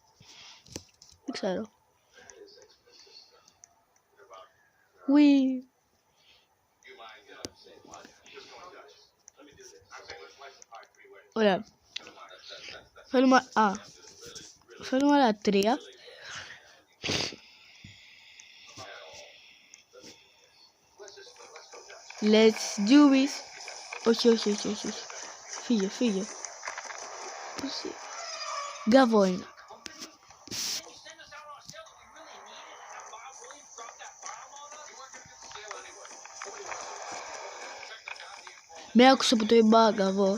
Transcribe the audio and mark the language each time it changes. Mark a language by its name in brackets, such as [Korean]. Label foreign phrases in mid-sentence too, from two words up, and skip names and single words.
[Greek] Δεν ξέρω. Ουί! Ωραία. Θέλουμε άλλα 3. [English] Let's do this. [Greek] Όχι. Φύγε. Γκαβό είναι. Με άκουσα που το είπα γκαβό.